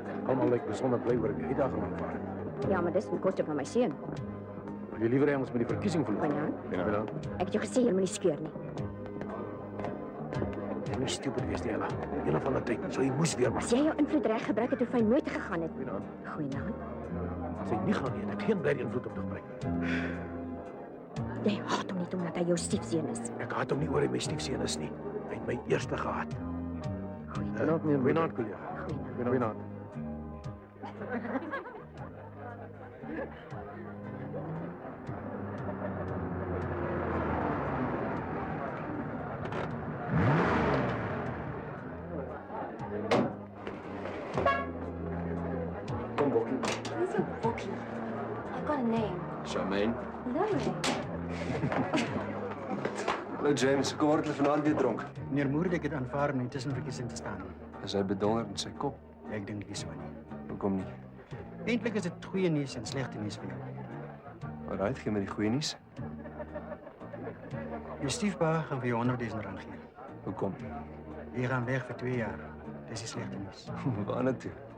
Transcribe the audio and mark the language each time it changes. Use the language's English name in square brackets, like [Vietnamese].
[Afrikaans] Almal lyk besonder bly oor die uitdaging aanvaar. Ja, maar dis ten koste van my seun. Wil jy liewer hê ons met die verkiesing verloor? Ja. Ek het jou gesê jy moet nie skeur nie. Jy moet stupid wees, Ella. Een van die tyd, so jy moes weer maar. As jy jou invloed reg gebruik het, hoef hy nooit gegaan het. Goeienaand. Sy nie gaan nie, ek geen blerrie invloed op te gebruik. Jy haat hom nie omdat hy jou stiefseun is. Ek haat hom nie oor hy my stiefseun is nie. Hy het my eerste gehaat. Goeienaand. Goeienaand, kollega. Goeienaand. Kom, Bokkie. [English] Who's a bookie? I got a name. [Afrikaans] Charmaine. Laurie. Hallo James, kom word hulle vanaand weer dronk. Meneer Moerdijk het aanvaar om tussen verkiesing te staan. Is hy bedonder in sy kop? Ek dink nie so nie. Hoekom nie? Eintlik is dit goeie nuus en slegte nuus vir jou. Alright, gee my die goeie nuus. Jou stiefpa gaan vir jou 100.000 rand gee. Hoekom? Jy gaan weg vir 2 jaar. Dis die slegte nuus. Waar na toe?